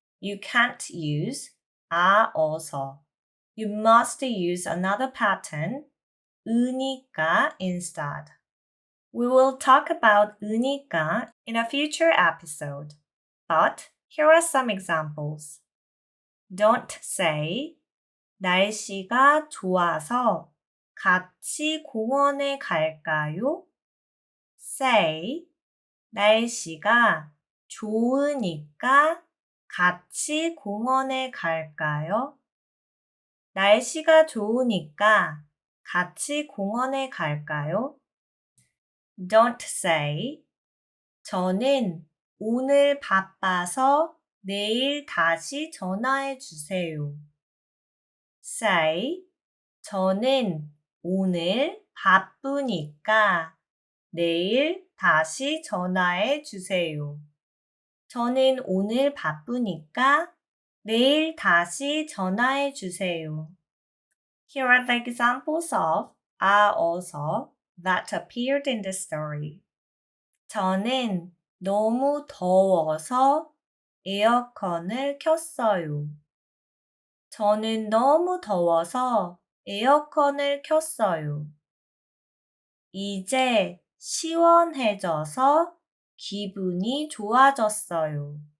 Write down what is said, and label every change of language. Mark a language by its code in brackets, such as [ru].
[en] You can't use also. You must use another pattern, 으니까, instead. We will talk about 으니까 in a future episode, but here are some examples. Don't say [ko] 날씨가 좋아서 같이 공원에 갈까요? [en] Say [ko] 날씨가 좋으니까 같이 공원에 갈까요? 날씨가 좋으니까 같이 공원에 갈까요? [en] Don't say [ko] 저는 오늘 바빠서 내일 다시 전화해 주세요. Say 저는 오늘 바쁘니까 내일 다시 전화해 주세요. 저는 오늘 바쁘니까 내일 다시 전화해 주세요. [en] Here are the examples of 아 어서 that appeared in the story. [ko] 저는 너무 더워서 에어컨을 켰어요. 저는 너무 더워서 에어컨을 켰어요. 이제 시원해져서 기분이 좋아졌어요.